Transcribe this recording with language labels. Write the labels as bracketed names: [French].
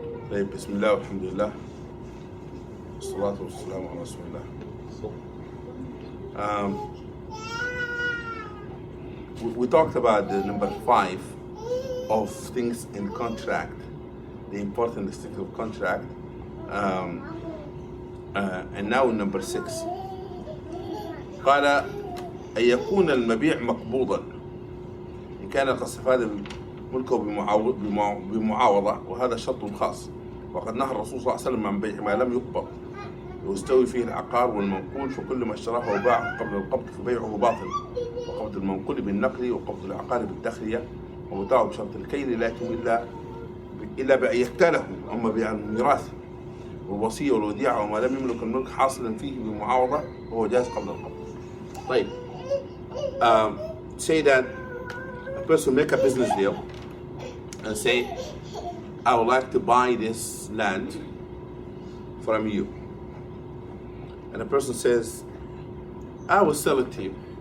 [Arabic] طيب، بسم الله والحمد لله والصلاة والسلام على رسول الله. [English] We talked about the number 5 of things in contract, the important state of contract, and now number 6. [Arabic] قال أن يكون المبيع مقبوضا إن كان قد استفاد ملكه بمعاوضة، وهذا شرط خاص، وقد نهى الرسول صلى الله عليه وسلم عن بيع ما لم يقبض ويستوي فيه العقار والمنقول، فكل ما اشتراه وباعه قبل القبض فبيعه باطل، وقبض المنقول بالنقل وقبض العقار بالتخلية ومتاعه بشرط الكيل لا يتم إلا بأن يكتاله، أما بيع الميراث والوصية والوديعة وما لم يملك الملك حاصلا فيه بمعاوضة وهو جائز قبل القبض. [English] طيب, say that a person make a business deal and say, I would like to buy this land from you. And the person says, I will sell it to you.